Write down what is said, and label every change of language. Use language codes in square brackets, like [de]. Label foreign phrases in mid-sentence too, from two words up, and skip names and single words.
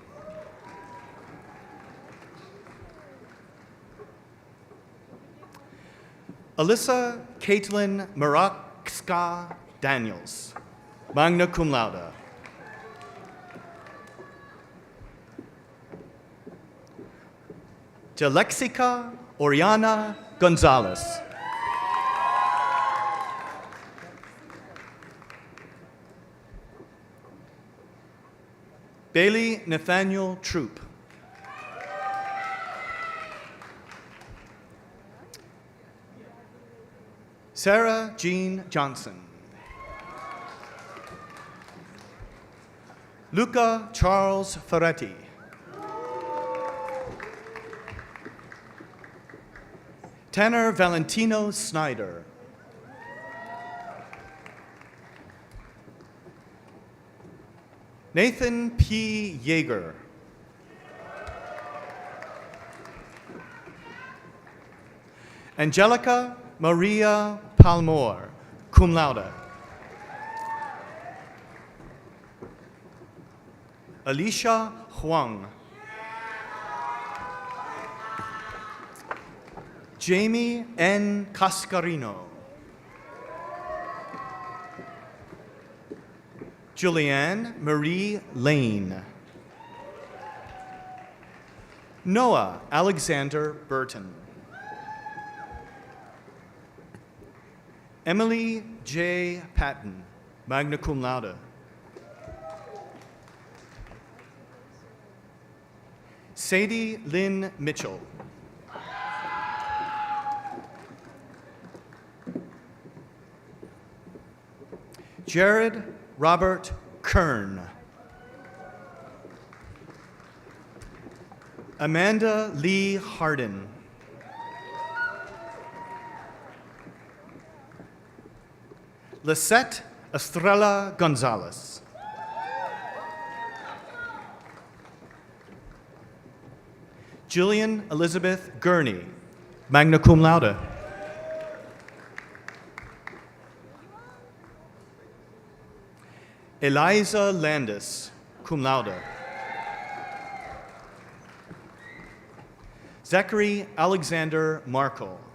[en] Alyssa Caitlin Marakska Daniels, [la] magna cum laude. [en] Jalexica Oriana Gonzalez. Bailey Nathaniel Troop. Sarah Jean Johnson. Luca Charles Ferretti. Tanner Valentino Snyder. Nathan P. Yeager. Angelica Maria Palmore, [la] cum laude. [en] Alicia Huang. Jamie N. Cascarino. Julianne Marie Lane. Noah Alexander Burton. Emily J. Patton, [la] magna cum laude. [en] Sadie Lynn Mitchell. Jared Robert Kern. Amanda Lee Harden. Lisette Estrella Gonzalez. Jillian Elizabeth Gurney, [la] magna cum laude. [en] Eliza Landis, [la] cum laude. [en] Zachary Alexander Markle.